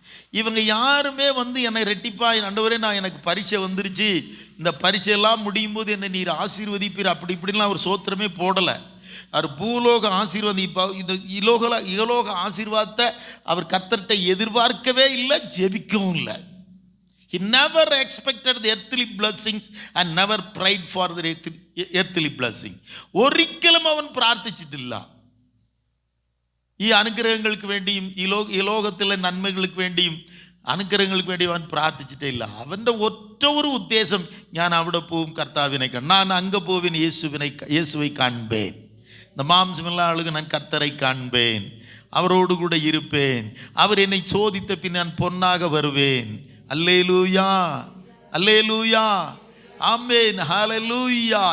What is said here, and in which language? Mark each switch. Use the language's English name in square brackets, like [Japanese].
[Tamil] இவங்க யாருமே என்னை ரெட்டிப்பா ஆண்டவரே, நான் எனக்கு பரீட்சை வந்துருச்சு, இந்த பரீட்சையெல்லாம் முடியும் போது என்னை நீர் ஆசீர்வதிப்பீர், அப்படி இப்படின்லாம் அவர் சோத்திரமே போடலை. அவர் பூலோக ஆசீர்வாதிப்பா, இது இகலோக ஆசீர்வாதத்தை அவர் கர்த்தர்கிட்ட எதிர்பார்க்கவே இல்லை, ஜெபிக்கவும் இல்லை. [English] He never expected the earthly blessings and never prayed for the earthly blessing. [Malayalam] ഒരിക്കലും അവൻ പ്രാർത്ഥിച്ചിട്ടില്ല. ഈ അനുഗ്രഹങ്ങൾക്ക് വേണ്ടിയും ഈ ലോകത്തിലെ നന്മകൾക്ക് വേണ്ടിയും അനുഗ്രഹങ്ങൾക്ക് വേണ്ടി അവൻ പ്രാർത്ഥിച്ചിട്ടേ ഇല്ല. അവൻ്റെ ഒറ്റ ഒരു ഉദ്ദേശം, ഞാൻ അവിടെ പോവും കർത്താവിനെ കാണാൻ, [Tamil] நான் அங்கே போவேன், இயேசுவை காண்பேன், இந்த மாம்சமில்லா ஆளுக்கு நான் கர்த்தரை காண்பேன், அவரோடு கூட இருப்பேன், அவர் என்னை சோதித்த பின் நான் பொன்னாக வருவேன். அல்லேலூயா, அல்லேலூயா, ஆமென், ஹல்லேலூயா.